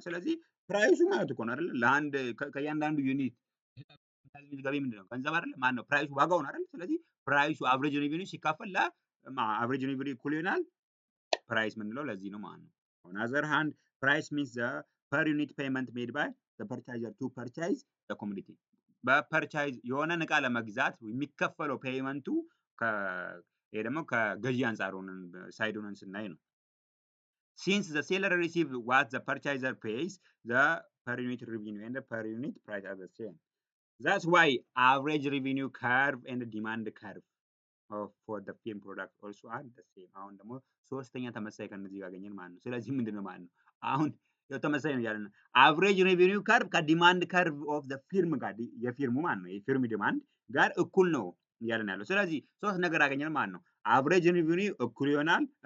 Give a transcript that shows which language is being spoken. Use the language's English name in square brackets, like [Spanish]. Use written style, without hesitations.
[Amharic] ስለዚህ ፕራይሱ ማለት እኮ ነው አይደለ? ለአንድ ከእያንዳንዱ ዩኒት ገቢ ምንድነው? ገንዘብ አይደለ? ማን ነው ፕራይሱ ዋጋው ነው አይደለ? ስለዚህ ፕራይሱ አቨሬጅ ሬቪኒው ሲካፈል አቨሬጅ ሬቪኒው እኩል ይሆናል ፕራይስ ምንለው ለዚህ ነው ማለት ነው። [English] on other hand price means the per unit payment made by the purchaser to purchase the commodity [Amharic] በፐርቻይዝ የሆነን እቃ ለመግዛት የሚከፈለው ፔይመንቱ ይሄ ደግሞ ከገዢ አንጻር ሆነን ሳይድ ሆነን ስናይ ነው። [English] since the seller receives what the purchaser pays the per unit revenue and the per unit price are the same. That's why average revenue curve and demand curve for the film product also are the same. [Amharic] አሁን ደግሞ ሶስተኛ ተመሳሳይ ከነዚህ ጋር አገኘን ማለት ነው። ስለዚህ ምንድነው ማለት ነው አሁን ተመሳሳይ ነው ያለን አቨሬጅ ሬቪኒው ከርቭ ከዲማንድ ከርቭ ኦፍ ዘ ፊልም ጋር የፊልሙ ማለት ነው የፊልም ዲማንድ ጋር እኩል ነው እያለን ያለው። ስለዚህ ሶስት ነገር አገኘን ማለት ነው። አቨሬጅ ሬቪኒው እኩል ይሆናል